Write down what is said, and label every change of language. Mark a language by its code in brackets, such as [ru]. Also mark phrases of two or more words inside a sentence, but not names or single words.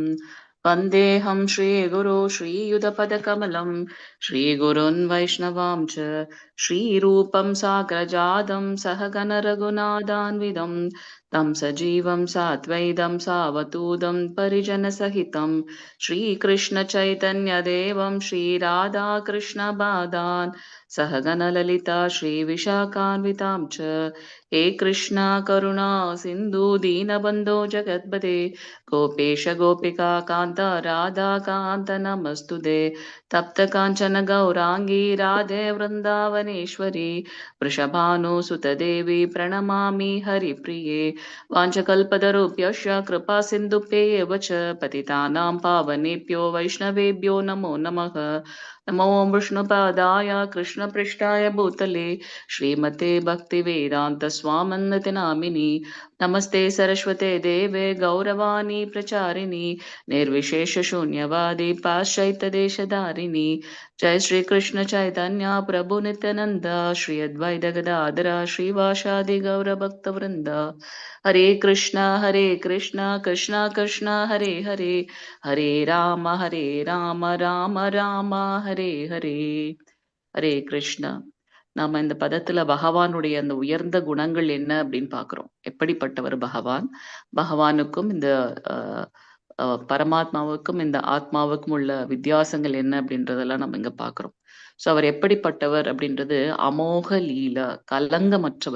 [sa] वन्देऽहं श्री गुरोः श्रीयुतपदकमलं श्री गुरून् वैष्णवांश्च श्री रूपं साग्रजातं सहगण रघुनाथान्वितं तं सजीवं साद्वैतं सावधूतं परिजन सहितं श्री कृष्ण चैतन्य देवं श्री राधा कृष्ण पादान् सहगण ललिता श्री विशाखान्वितांश्च. हे कृष्ण करुणा सिन्धो दीनबन्धो जगत्पते गोपेश गोपिका कान्त राधा कान्त नमोऽस्तु ते. तप्त काञ्चन गौराङ्गि राधे वृन्दावनेश्वरि वृषभानुसुत देवी प्रणमामि हरिप्रिये. वाञ्छकल्पतरुभ्यश्च कृपा सिन्धुभ्येव च पतितानां पावनेभ्यो वैष्णवेभ्यो नमो नमः. नमो विष्णुपादाय कृष्णपृष्ठाय भूतले श्रीमते भक्तिवेदान्त स्वामिन्नति नामिनि. नमस्ते सरस्वते देवे गौरवाणी प्रचारिणी निर्विशेष शून्यवादी पाश्चात्यदेशधारिणी. जय श्री कृष्ण चैतन्य प्रभु नित्यानंद श्री अद्वैत गदाधर श्रीवासादि गौर भक्त वृंद. हरे कृष्णा कृष्णा कृष्णा हरे हरे हरे राम राम राम हरे हरे. हरे कृष्ण. [ta] நாம இந்த பதத்துல பகவானுடைய அந்த உயர்ந்த குணங்கள் என்ன அப்படின்னு பாக்குறோம். எப்படிப்பட்டவர் பகவான், பகவானுக்கும் இந்த பரமாத்மாவுக்கும் இந்த ஆத்மாவுக்கும் உள்ள வித்தியாசங்கள் என்ன அப்படின்றதெல்லாம் நம்ம இங்க பாக்குறோம். சோ அவர் எப்படிப்பட்டவர் அப்படின்றது அமோக லீலா, கலங்கமற்றவர்.